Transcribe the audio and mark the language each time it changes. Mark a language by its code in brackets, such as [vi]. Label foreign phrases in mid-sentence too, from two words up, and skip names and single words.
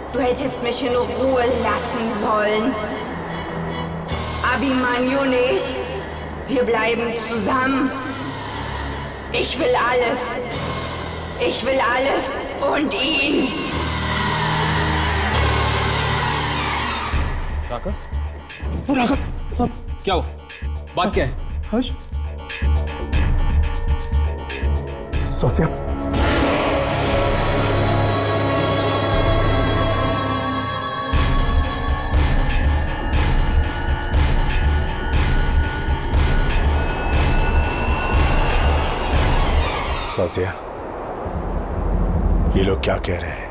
[de] hättest mich in Ruhe lassen sollen. Abhimanyu nicht. Wir bleiben zusammen. Ich will alles. Ich will alles und ihn. [hi] राघव? क्या हुआ? बात क्या है? हर्ष? सोचिए। सोचिया, ये लोग क्या कह रहे हैं?